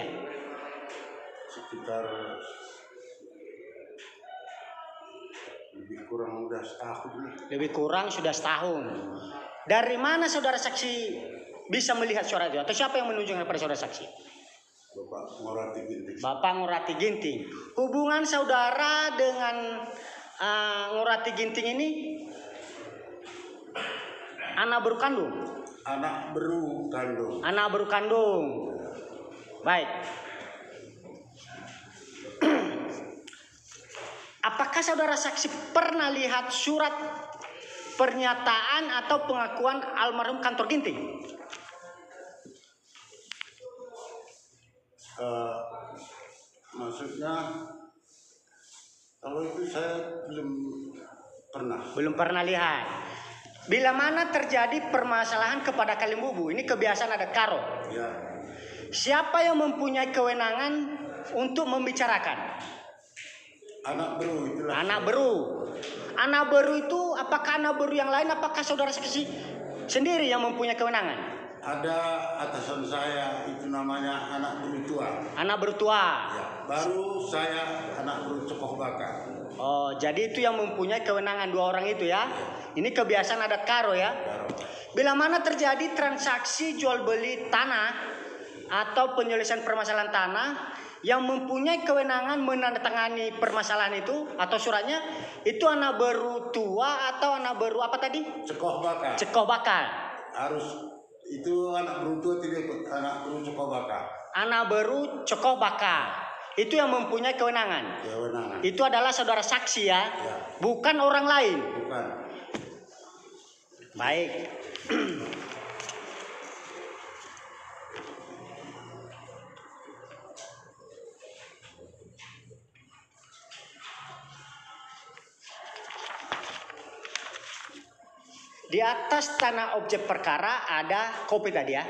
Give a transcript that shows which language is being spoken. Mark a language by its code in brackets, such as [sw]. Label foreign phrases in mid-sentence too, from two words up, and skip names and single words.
[id] Sekitar lebih kurang udah setahun. Lebih kurang sudah setahun. Dari mana saudara saksi bisa melihat surat itu? Atau siapa yang menunjukkan kepada saudara saksi? Bapak Ngurati Ginting. Bapak Ngurati Ginting. Hubungan saudara dengan Ngurati Ginting ini anak berkandung? Anak berkandung. Anak berkandung. Baik. Apakah saudara saksi pernah lihat surat pernyataan atau pengakuan almarhum Kantor Ginting? Maksudnya kalau itu saya belum pernah. Belum pernah lihat. Bila mana terjadi permasalahan kepada Kalimbubu, ini kebiasaan adat Karo. Ya. Siapa yang mempunyai kewenangan untuk membicarakan? Anak beru itulah. Anak beru. Anak beru itu apakah anak beru yang lain? Apakah saudara saksi sendiri yang mempunyai kewenangan? Ada atasan saya itu namanya anak beru tua. Anak beru tua. Ya. Baru saya anak beru Cokoh Bakar. Oh, jadi itu yang mempunyai kewenangan dua orang itu ya. Ini kebiasaan adat Karo ya. Bila mana terjadi transaksi jual beli tanah atau penyelesaian permasalahan tanah, yang mempunyai kewenangan menandatangani permasalahan itu atau suratnya itu anak beru tua atau anak beru apa tadi? Cokoh Bakar. Cokoh Bakar. Harus itu anak beru tua tidak ikut anak beru Cokoh Bakar. Anak beru Cokoh Bakar. Itu yang mempunyai kewenangan. Kewenangan. Itu adalah saudara saksi ya. Bukan orang lain. Bukan. Baik. Di atas tanah objek perkara ada kopi tadi ya.